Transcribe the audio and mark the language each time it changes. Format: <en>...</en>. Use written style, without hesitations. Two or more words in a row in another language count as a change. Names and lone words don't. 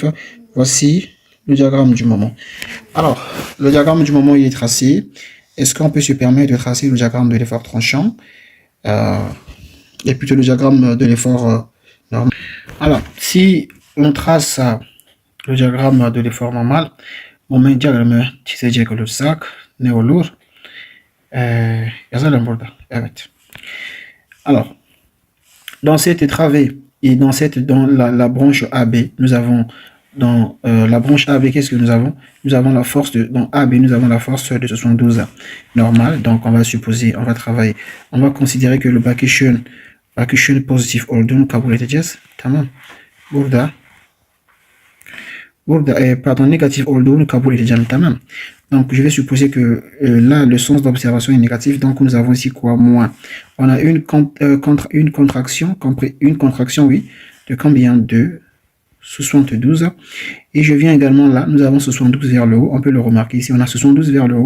<fr>Voici le diagramme du moment. Alors, le diagramme du moment il est tracé. Est-ce qu'on peut se permettre de tracer le diagramme de l'effort tranchant et plutôt le diagramme de l'effort normal? Alors, si on trace le diagramme de l'effort normal,</fr> <tr>moment diagramı çizecek olursak ne olur? Yazalım burada. Evet.</tr> <fr>Alors, dans cette travée et dans la branche AB, nous avons dans la branche AB, qu'est-ce que nous avons? Nous avons la force dans AB, nous avons la force de 72 normal. Donc on va supposer, on va travailler, on va considérer que le</fr> <tr>bakışın pozitif olduğunu kabul edeceğiz. Tamam. Burada pardon, négatif olduğunu kabul edeceğim, tamam.</tr> <fr>Donc, je vais supposer que là, le sens d'observation est négatif. Donc, nous avons ici quoi? Moins. On a une contraction, oui, de combien? De 72. Et je viens également là, nous avons 72 vers le haut. On peut le remarquer ici, on a 72 vers le haut.</fr>